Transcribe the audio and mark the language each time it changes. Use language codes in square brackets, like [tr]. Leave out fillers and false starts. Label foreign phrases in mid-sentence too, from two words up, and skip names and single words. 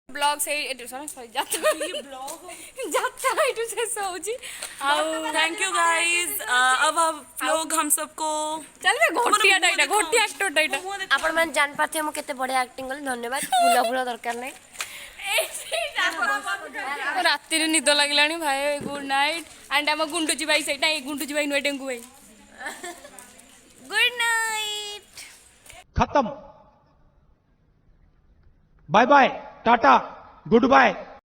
[or] ବ୍ଲଗ ସେଇ ଯାତ୍ରା ଏଇଠୁ ଶେଷ ହଉଛି ଆଉ [en] thank you guys [hi] अब आप लोग हम सबको [or] ଚାଲ ଘୋଟିଆଟା ଏଇଟା ଘୋଟିଆ ଆକ୍ଟରଟା ଏଇଟା ଆପଣ ମାନେ ଜାଣିପାରୁଥିବେ ମୁଁ କେତେ ବଢିଆ ଆକ୍ଟିଂ କଲି ଧନ୍ୟବାଦ ଫୁଲ ଫୁଲ ଦରକାର ନାହିଁ ରାତିରେ ନିଦ ଲାଗିଲାଣି ଭାଇ [en] good night and [or] ଆମ ଗୁଣ୍ଡୁଚି ଭାଇ ସେଇଟା ଗୁଣ୍ଡୁଚି ଭାଇ ନୁହେଁ ଡେଙ୍ଗୁ ଭାଇ [en] good night खत्म bye bye tata good bye